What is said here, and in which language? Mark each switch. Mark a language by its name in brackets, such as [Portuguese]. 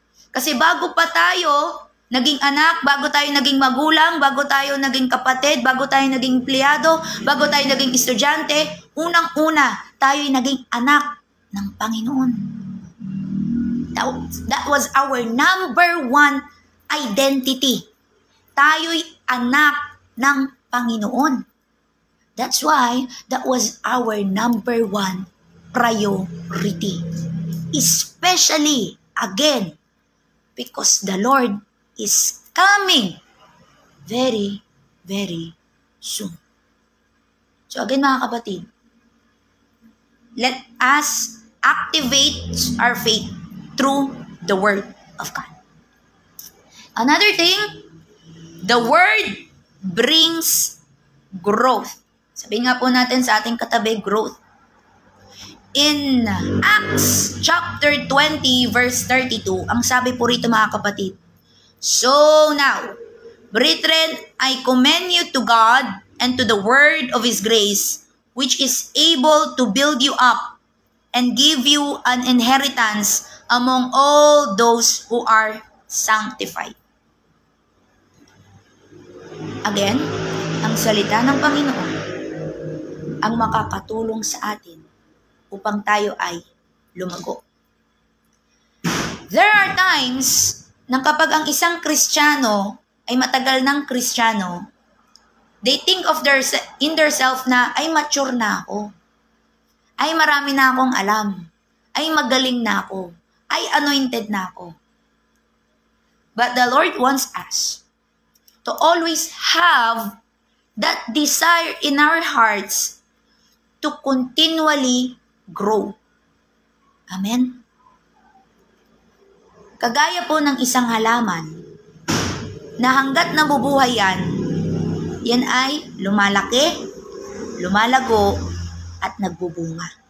[Filipino] Kasi bago pa tayo naging anak, bago tayo naging magulang, bago tayo naging kapatid, bago tayo naging empleyado, bago tayo naging estudyante, unang-una, tayo'y naging anak ng Panginoon. [English] That was our number one identity. [Filipino] Tayo'y anak ng Panginoon. [English] That's why that was our number one priority. Especially, again, because the Lord is coming very, very soon. So again [Filipino] mga kapatid, [English] let us activate our faith through the Word of God. Another thing, the Word brings growth. [Filipino] Sabihin nga po natin sa ating katabi, [English] growth. In Acts chapter 20 verse 32, [Filipino] ang sabi po rito mga kapatid, [English] so now, brethren, I commend you to God and to the word of His grace, which is able to build you up and give you an inheritance among all those who are sanctified. [Filipino] Again, ang salita ng Panginoon ang makakatulong sa atin upang tayo ay lumago. [English] There are times [Filipino] na kapag ang isang Kristiyano ay matagal ng Kristiyano, [English] they think of in their self [Filipino] na, ay mature na ako, ay marami na akong alam, ay magaling na ako, ay anointed na ako. [English] But the Lord wants us to always have that desire in our hearts to continually grow. Amen? [Filipino] Kagaya po ng isang halaman na hanggat nabubuhay yan ay lumalaki, lumalago, at nagbubunga.